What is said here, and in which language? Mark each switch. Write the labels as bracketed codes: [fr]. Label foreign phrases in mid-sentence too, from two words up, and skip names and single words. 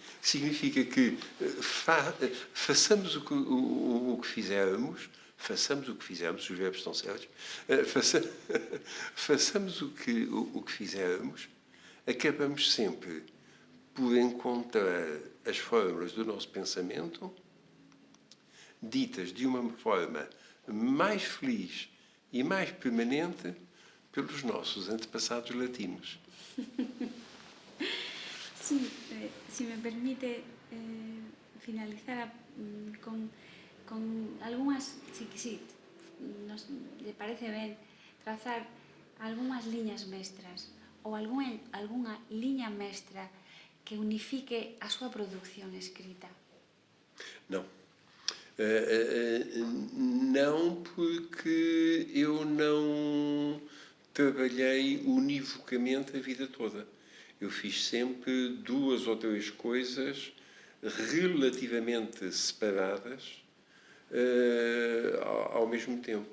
[pt] Significa que façamos o que fizermos, os verbos estão certos, façamos o que fizermos, acabamos sempre por encontrar as fórmulas do nosso pensamento ditas de uma forma mais feliz e mais permanente pelos nossos antepassados latinos. [gl] Sí, si me permite finalizar con algunhas, si le parece ben, trazar algunhas liñas mestras ou algunha liña mestra que unifique a súa produción escrita. [pt] Não. Não, porque eu não trabalhei univocamente a vida toda. Eu fiz sempre 2 ou 3 coisas relativamente separadas ao mesmo tempo.